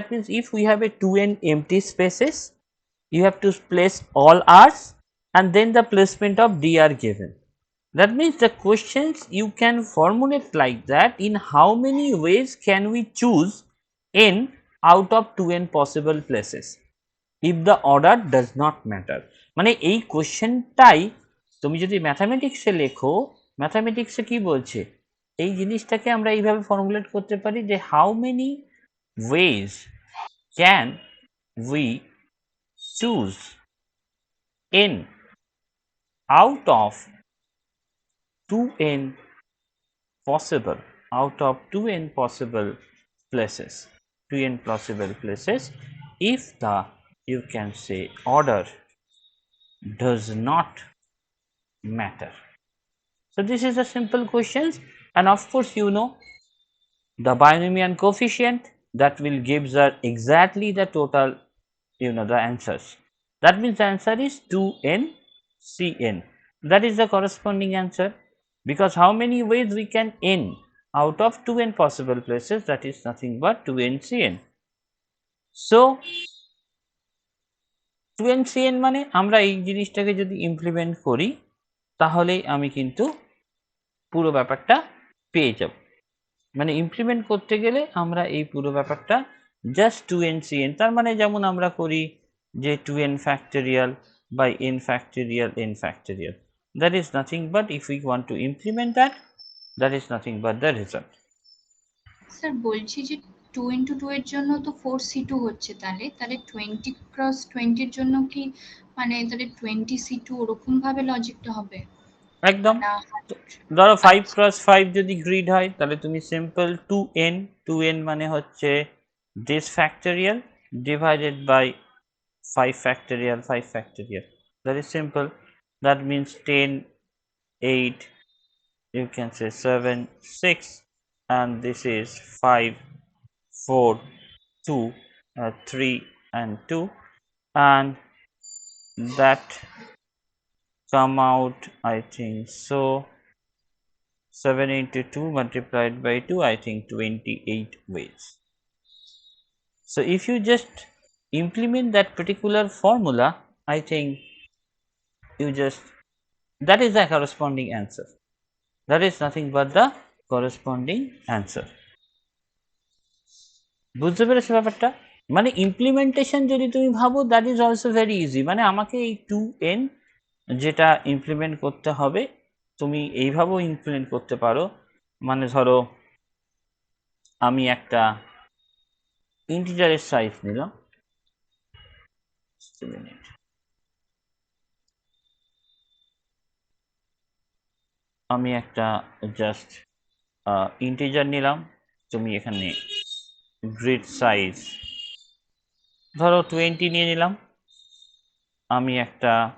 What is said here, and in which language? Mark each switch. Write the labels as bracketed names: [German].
[English] That means if we have a 2n empty spaces, you have to place all r's and then the placement of d are given. That means the questions you can formulate like that, in how many ways can we choose n out of 2n possible places if the order does not matter। [Bangla] মানে এই কোশ্চেনটাই তুমি যদি ম্যাথামেটিক্সে লেখো, ম্যাথামেটিক্সে কি বলছে, এই জিনিসটাকে আমরা এইভাবে ফর্মুলেট করতে পারি যে [English] How many ways can we choose n out of 2n possible, out of 2n possible places, 2n possible places, if the, you can say, order does not matter. So this is a simple questions, and of course you know the binomial coefficient that will gives us exactly the total, you know, the answers. That means the answer is 2n cn. That is the corresponding answer, because how many ways we can n out of 2n possible places, that is nothing but 2n cn. [Bangla] So 2n cn মানে আমরা এই জিনিসটাকে যদি implement করি তাহলেই আমি কিন্তু পুরো ব্যাপারটা পেয়ে যাব। মানে ইমপ্লিমেন্ট করতে গেলে আমরা এই পুরো ব্যাপারটা জাস্ট 2n cn, তার মানে যেমন আমরা করি যে 2n factorial by n factorial n factorial, [English] that is nothing but, if we want to implement that, that is nothing but the result. [Bangla] Sir বলছি যে 2 × 2 এর জন্য তো 4c2 হচ্ছে, তাহলে তাহলে 20x20 এর জন্য কি মানে তাহলে 20c2 ওরকম ভাবে লজিকটা হবে একদম। না? ধরো 5 আচ্ছা ক্রস 5 যদি গ্রিড হয় তাহলে তুমি সিম্পল 2n মানে হচ্ছে [English] this factorial divided by 5 factorial 5 factorial, that is simple. That means 10 8, you can say 7 6, and this is 5, 4, 2, 3 and 2, and that come out, I think so, 7 into 2 multiplied by 2, I think 28 ways. So if you just implement that particular formula, I think you just, that is the corresponding answer. That is nothing but the corresponding answer. [Bangla] বুঝতে পেরেছো ব্যাপারটা? মানে implementation যদি তুমি ভাবো, [English] That is also very easy. [Bangla] মানে আমাকে এই 2n যেটা ইমপ্লিমেন্ট করতে হবে, তুমি এইভাবেও ইমপ্লিমেন্ট করতে পারো। মানে ধরো আমি একটা ইন্টিজারের সাইজ নিলাম, আমি একটা জাস্ট ইন্টিজার নিলাম, তুমি এখানে গ্রিড সাইজ ধরো 20 নিয়ে নিলাম, আমি একটা